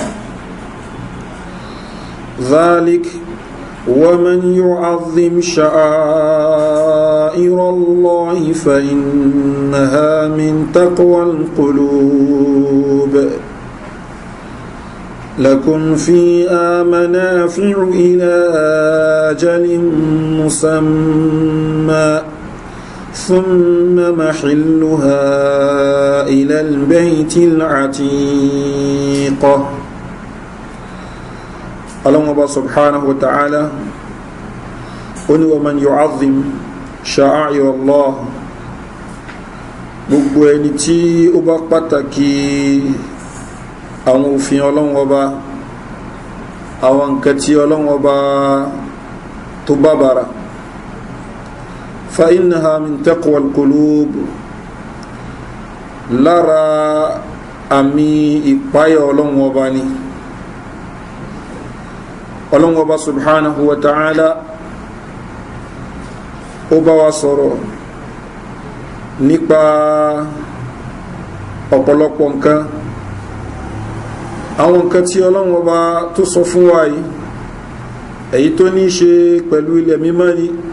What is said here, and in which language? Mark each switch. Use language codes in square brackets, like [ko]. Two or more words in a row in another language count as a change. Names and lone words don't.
[ar] ذلك ومن يعظم شعائر الله فإنها من تقوى القلوب لكم فيها منافع إلى أجل مسمى ثم محلها إلى البيت العتيق. الله سبحانه وتعالى oni ومن يعظم شعائر الله, [yo] gbogbo ẹni tí ó bá pàtàkì àwọn òfin Ọlọ́run Ọba, àwọn nǹkan tí Ọlọ́run Ọba tó bàbàrà, [ar] فإنها من تقوى القلوب, [yo] lára àmì ìpáyà Ọlọ́run Ọba ni. Ọlọ́run Ọba [ar] سبحانه وتعالى [yo] ó bá wa sọ̀rọ̀ nípa ọ̀pọ̀lọpọ̀ nǹkan, àwọn nǹkan tí Ọlọ́run Ọba tó sọ fún wa yìí, èyí tó ní ṣe pẹ̀lú ilẹ̀ mímọ́ ni,